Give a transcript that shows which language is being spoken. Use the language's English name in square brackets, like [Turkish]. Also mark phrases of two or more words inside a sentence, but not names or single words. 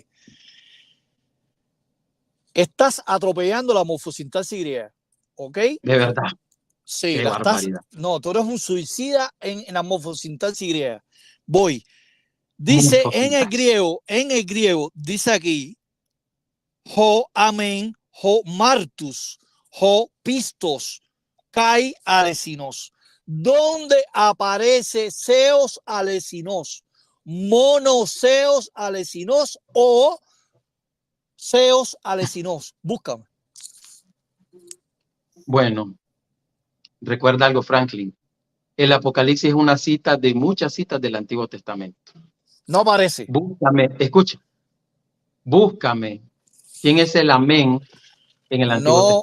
[Spanish] Voy a responderte. Estás atropellando la morfosintaxis griega, ¿ok? De verdad. Sí, Qué la estás. barbaridad. No, tú eres un suicida en la morfosintaxis griega. Voy. Dice en el griego, dice aquí, [Greek] ὁ ἀμήν, ὁ μάρτυς, ὁ πιστὸς, καὶ ἀληθινός. [Spanish] ¿Dónde aparece [Greek] θεὸς ἀληθινός? μόνος θεὸς ἀληθινός o θεὸς ἀληθινός. [Spanish] Búscame. Bueno, recuerda algo, Franklin. El Apocalipsis es una cita de muchas citas del Antiguo Testamento. No aparece. Búscame, escucha. Búscame. ¿Quién es el amén en el Antiguo Testamento?